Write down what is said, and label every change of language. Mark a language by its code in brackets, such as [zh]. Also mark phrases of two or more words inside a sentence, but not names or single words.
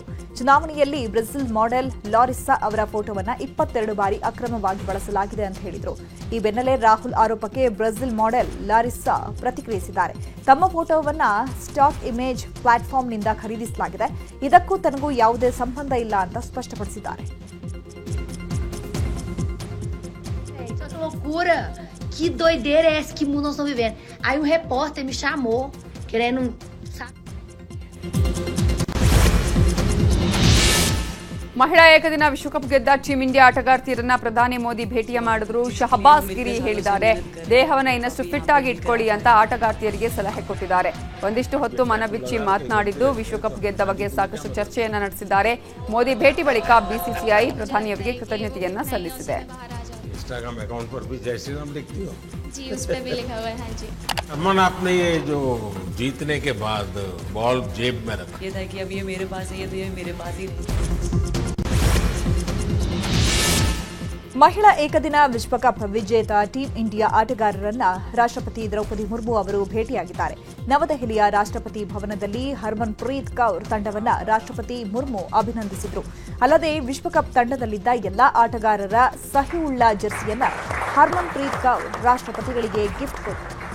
[kn] ಚುನಾವಣೆಯಲ್ಲಿ ಬ್ರೆಜಿಲ್ ಮಾಡೆಲ್ ಲಾರಿಸ್ಸಾ ಅವರ ಫೋಟೋವನ್ನು 22 ಬಾರಿ ಅಕ್ರಮವಾಗಿ ಬಳಸಲಾಗಿದೆ ಅಂತ ಹೇಳಿದರು. ಈ ಬೆನ್ನಲ್ಲೇ ರಾಹುಲ್ ಆರೋಪಕ್ಕೆ ಬ್ರೆಜಿಲ್ ಮಾಡೆಲ್ ಲಾರಿಸ್ಸಾ ಪ್ರತಿಕ್ರಿಯಿಸಿದ್ದಾರೆ. ತಮ್ಮ ಫೋಟೋವನ್ನು [en] stock image platform [kn] ಖರೀದಿಸಲಾಗಿದೆ, ಇದಕ್ಕೂ ತನಗೂ ಯಾವುದೇ ಸಂಬಂಧ ಇಲ್ಲ ಅಂತ ಸ್ಪಷ್ಟಪಡಿಸಿದ್ದಾರೆ. [pt] Que doideira é essa que mundo nós estamos vivendo? Aí um repórter me chamou, querendo... [kn] ಮಹಿಳಾ ಏಕದಿನ ವಿಶ್ವಕಪ್ ಗೆದ್ದ ಟೀಂ ಇಂಡಿಯಾ ಆಟಗಾರ್ತಿಯರನ್ನ ಪ್ರಧಾನಿ ಮೋದಿ ಭೇಟಿಯ ಮಾಡಿದ್ರು. ಶಹಬಾಜ್ ಗಿರಿ ಹೇಳಿದ್ದಾರೆ, ದೇಹವನ್ನ ಇನ್ನಷ್ಟು ಫಿಟ್ ಆಗಿ ಇಟ್ಕೊಳ್ಳಿ ಅಂತ ಆಟಗಾರ್ತಿಯರಿಗೆ ಸಲಹೆ ಕೊಟ್ಟಿದ್ದಾರೆ. ಒಂದಿಷ್ಟು ಹೊತ್ತು ಮನಬಿಚ್ಚಿ ಮಾತನಾಡಿದ್ದು, ವಿಶ್ವಕಪ್ ಗೆದ್ದ ಬಗ್ಗೆ ಸಾಕಷ್ಟು ಚರ್ಚೆಯನ್ನ ನಡೆಸಿದ್ದಾರೆ. ಮೋದಿ ಭೇಟಿ ಬಳಿಕ ಬಿಸಿಸಿಐ ಪ್ರಧಾನಿಯವರಿಗೆ ಕೃತಜ್ಞತೆಯನ್ನ ಸಲ್ಲಿಸಿದೆ. [hi] इंस्टाग्राम अकाउंट पर भी जय श्री राम लिखती हो? जी उस पर भी लिखा हुआ है। हाँ जी। अमन, आपने ये जो जीतने के बाद बॉल जेब में रखा, ये था कि अब ये मेरे पास है, ये तो ये मेरे पास ही नहीं। [kn] ಮಹಿಳಾ ಏಕದಿನ ವಿಶ್ವಕಪ್ ವಿಜೇತ ಟೀಂ ಇಂಡಿಯಾ ಆಟಗಾರರನ್ನ ರಾಷ್ಟ್ರಪತಿ ದ್ರೌಪದಿ ಮುರ್ಮು ಅವರು ಭೇಟಿಯಾಗಿದ್ದಾರೆ. ನವದೆಹಲಿಯ ರಾಷ್ಟ್ರಪತಿ ಭವನದಲ್ಲಿ ಹರ್ಮನ್ಪ್ರೀತ್ ಕೌರ್ ತಂಡವನ್ನ ರಾಷ್ಟ್ರಪತಿ ಮುರ್ಮು ಅಭಿನಂದಿಸಿದರು. ಅಲ್ಲದೆ ವಿಶ್ವಕಪ್ ತಂಡದಲ್ಲಿದ್ದ ಎಲ್ಲಾ ಆಟಗಾರರ ಸಹಿಯುಳ್ಳ ಜೆರ್ಸಿಯನ್ನ ಹರ್ಮನ್ಪ್ರೀತ್ ಕೌರ್ ರಾಷ್ಟ್ರಪತಿಗಳಿಗೆ ಗಿಫ್ಟ್ ಕೊಟ್ಟರು.